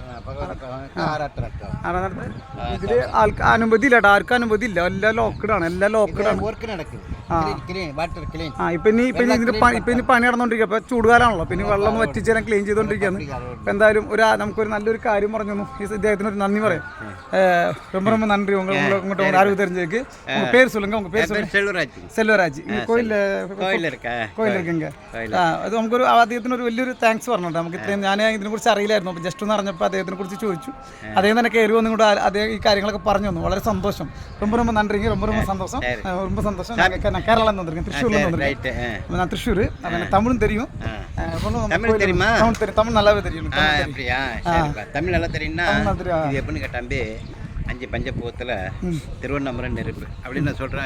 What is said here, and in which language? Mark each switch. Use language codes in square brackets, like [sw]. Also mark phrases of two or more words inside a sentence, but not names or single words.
[ml] ഇതില് അനുമതി ഇല്ല കേട്ടോ. ആർക്കും അനുമതി ഇല്ല. എല്ലാം ലോക്കഡാണ്. ഇപ്പൊ ഇനി പണി നടന്നുകൊണ്ടിരിക്കുക. ഇപ്പൊ ചൂടുകാലാണല്ലോ. പിന്നെ വെള്ളം വറ്റിച്ചേരാൻ ക്ലീൻ ചെയ്തോണ്ടിരിക്കുകയാണ്. എന്തായാലും നമുക്കൊരു നല്ലൊരു കാര്യം പറഞ്ഞു. ഇദ്ദേഹത്തിന് ഒരു നന്ദി പറയാം. [ta] ரொம்ப நன்றி. உங்கள்கிட்ட ஒரு அறிவு தெரிஞ்சிருக்கு. உங்க பேர் சொல்லுங்க. செல்வராஜ். கோயில் இருக்குங்க. [ml] പറയില്ല. അത് നമുക്കൊരു അദ്ദേഹത്തിനൊരു വലിയൊരു താങ്ക്സ് പറഞ്ഞിട്ടുണ്ട്. നമുക്ക് ഇത്രയും ഞാൻ ഇതിനെക്കുറിച്ച് അറിയില്ലായിരുന്നു. അപ്പോൾ ജസ്റ്റ് ഒന്ന് അറിഞ്ഞപ്പോൾ അദ്ദേഹത്തിനെ കുറിച്ച് ചോദിച്ചു. അദ്ദേഹം തന്നെ കയറി വന്നും കൂടെ അദ്ദേഹം ഈ കാര്യങ്ങളൊക്കെ പറഞ്ഞു തന്നു. വളരെ സന്തോഷം. [ta] ரொம்ப நன்றிங்க. ரொம்ப சந்தோஷம். ரொம்ப சந்தோஷம். நான் கேரளால வந்திருக்கேன், திருச்சூர்ல வந்திருக்கேன். நான் திருச்சூர். எனக்கு தமிழும் தெரியும். தமிழ் தெரியுமா? தமிழ் நல்லாவே தெரியும். அப்படியா? சரிப்பா. தமிழ் நல்லா தெரியும்னா இது எப்படின்னு கேட்டாம்பி 5 பஞ்சபூதத்தில் திருவண்ணாமலை நெருப்பு அப்படின்னு நான் சொல்கிறேன்.